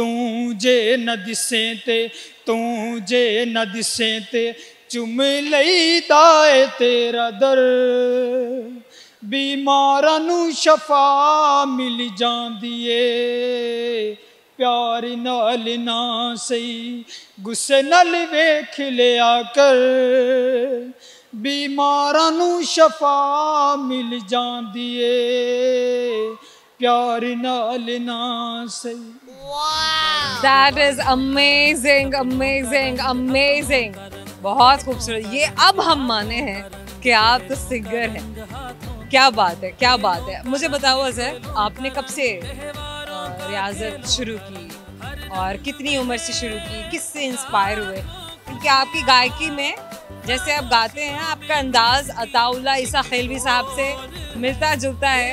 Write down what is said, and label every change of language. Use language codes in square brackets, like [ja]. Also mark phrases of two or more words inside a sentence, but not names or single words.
[pa] جے نہ دسیں تے چم لئیدا ہے تیرا در بیماراں نوں شفا مل جاندی اے پیار نال نہ سہی غصے نال ویکھ لیا کر بیماراں نوں شفا مل جاندی اے پیار نال نہ سہی. [en] That is amazing, amazing, amazing. [ur] بہت خوبصورت. یہ اب ہم مانے ہیں کہ آپ تو سنگر ہیں. کیا بات ہے، کیا بات ہے. مجھے بتاؤ اظہر، آپ نے کب سے ریاضت شروع کی اور کتنی عمر سے شروع کی، کس سے انسپائر ہوئے? کیونکہ آپ کی گائیکی میں جیسے آپ گاتے ہیں، آپ کا انداز عطاءاللہ عیسیٰ خیلوی صاحب سے ملتا جلتا ہے.